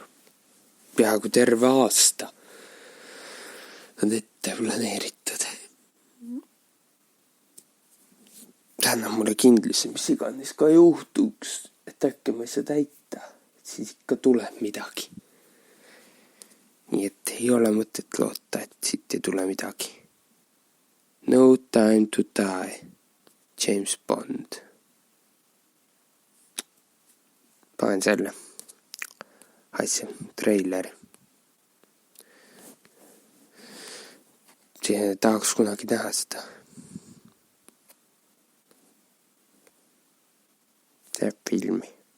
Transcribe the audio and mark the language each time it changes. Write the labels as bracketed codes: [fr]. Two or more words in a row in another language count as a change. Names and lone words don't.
[et] Peaaegu terve aasta on ette planeeritud. See annab mulle kindluse, mis iganes ka juhtuks, et äkki ma ei saa täita, et siis ikka tuleb midagi. Nii et ei ole mõtet loota, et siit ei tule midagi. [en] No time to die. James Bond. [et] Panen selle asja, treileri. Tahaks kunagi näha seda. See filmi.